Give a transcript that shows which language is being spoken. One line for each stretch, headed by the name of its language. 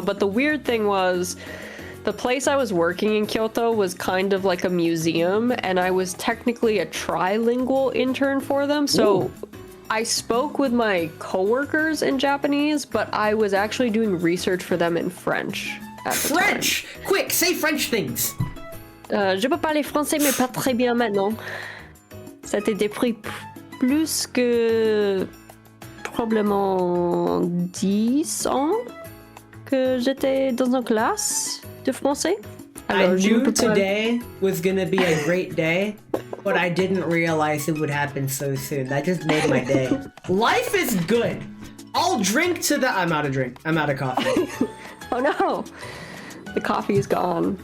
English: But the weird thing was, the place I was working in Kyoto was kind of like a museum, and I was technically a trilingual intern for them. So I spoke with my coworkers in Japanese, but I was actually doing research for them in French. at the French! Quick, say French things.
French: Je peux parler français, mais pas très bien maintenant. Ça a été pris plus que probablement 10 ans que j'étais dans une classe de français.
English: I knew today was gonna be a great day, but I didn't realize it would happen so soon. That just made my day. Life is good. I'll drink to the. I'm out of drink. I'm out of coffee. Oh no, the coffee is gone.